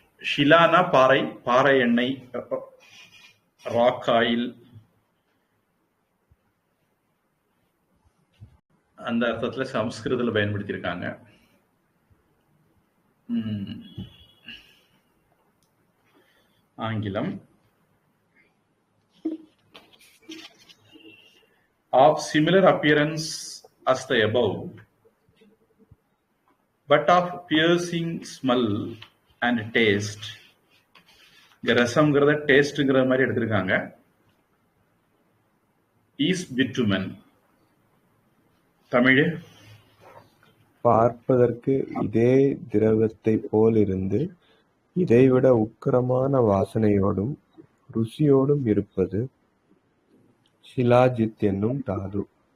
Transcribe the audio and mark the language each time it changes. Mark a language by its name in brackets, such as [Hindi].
[Tamil] ஷிலானா பாறை, பாறை எண்ணெய், ராக் ஆயில், அந்த அர்த்தத்துல சமஸ்கிருதத்துல பயன்படுத்தியிருக்காங்க. [English] ஆங்கிலம் of similar appearance as the above, but of piercing smell and taste. [Tamil] ரசம்ங்கிறத டேஸ்ட்ங்கிற மாதிரி எடுத்திருக்காங்க. [English] is bitumen. Tamil [Tamil] பார்ப்பதற்கு இதே திரவத்தை போலிருந்து இதைவிட உக்கிரமான வாசனையோடும் ருசியோடும் இருப்பது ஷிலாஜித் என்னும் தாது.